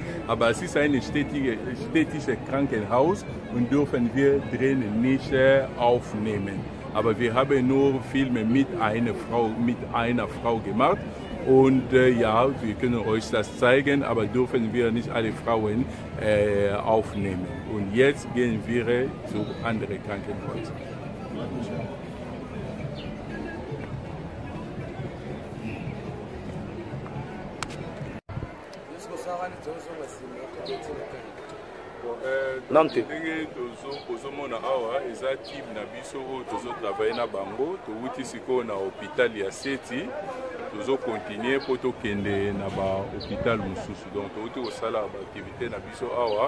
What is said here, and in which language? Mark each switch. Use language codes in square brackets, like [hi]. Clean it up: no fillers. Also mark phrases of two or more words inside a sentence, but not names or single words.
[de] Aber es ist ein städtisches Krankenhaus und dürfen wir drinnen nicht aufnehmen. Aber wir haben nur Filme mit einer Frau gemacht. Und ja, wir können euch das zeigen, aber dürfen wir nicht alle Frauen aufnehmen. Und jetzt gehen wir zu anderen Krankenhäusern. Nante. [ln] Ndenge tozomona awa eza team na biso oyo tozotravaille na bango touti sikoyo na hôpital ya Seti tozokontinue mpo tokende na bahôpital mosusu donc touti kosala baaktivité na biso awa.